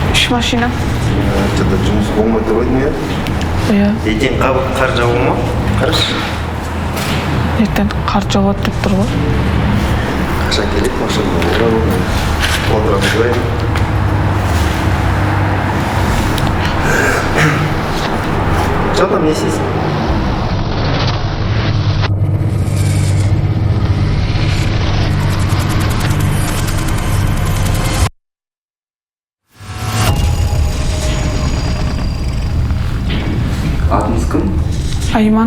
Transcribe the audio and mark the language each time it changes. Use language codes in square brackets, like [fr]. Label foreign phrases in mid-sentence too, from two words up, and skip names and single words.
[kk] машина. Что-то жұмыс болмай тұр ғой, Иә. ертең қар жауы ма? Қарашы. Ертең қар жауады деп тұр ғой. Қашан келеді машина? Отырамыз ғой. [ru] Что там не сесть? [kk] Атыңыз кім? Айман.